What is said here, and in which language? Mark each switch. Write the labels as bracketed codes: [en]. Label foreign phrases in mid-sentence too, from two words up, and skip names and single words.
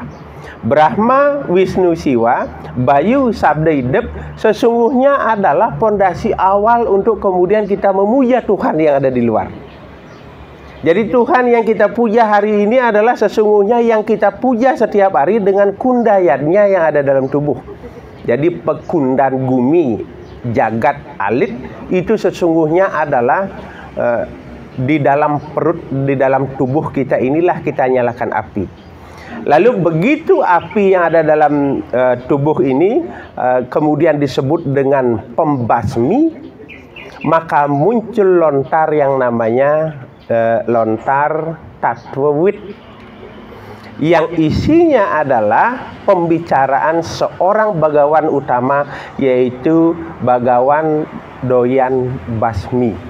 [id] Brahma, Wisnu, Siwa, bayu, sabda hidup sesungguhnya adalah pondasi awal untuk kemudian kita memuja Tuhan yang ada di luar. Jadi Tuhan yang kita puja hari ini adalah sesungguhnya yang kita puja setiap hari dengan kundayatnya yang ada dalam tubuh. Jadi pekundan gumi jagat alit itu sesungguhnya adalah di dalam perut, di dalam tubuh kita inilah kita nyalakan api. Lalu begitu api yang ada dalam tubuh ini kemudian disebut dengan pembasmi, maka muncul lontar yang namanya lontar Tatwawit, yang isinya adalah pembicaraan seorang bagawan utama, yaitu Bagawan Doyan Basmi.